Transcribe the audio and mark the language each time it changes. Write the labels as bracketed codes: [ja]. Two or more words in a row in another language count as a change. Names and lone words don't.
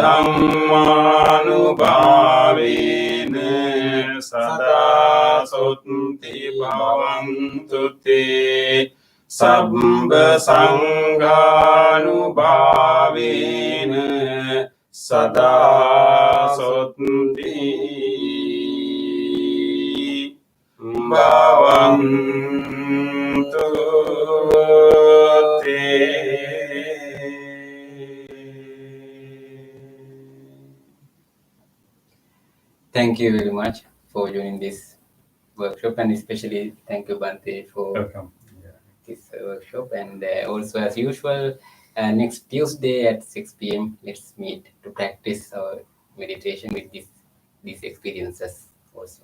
[pi] dhammanubhavena sada sotthi bhavantu te sabba sanghanubhavena sada sotthi bhavantu te. [en] Thank you very much for joining this workshop, and especially thank you, Bante, for Welcome. this workshop. And also, as usual, next Tuesday at 6 p.m., let's meet to practice our meditation with these experiences also.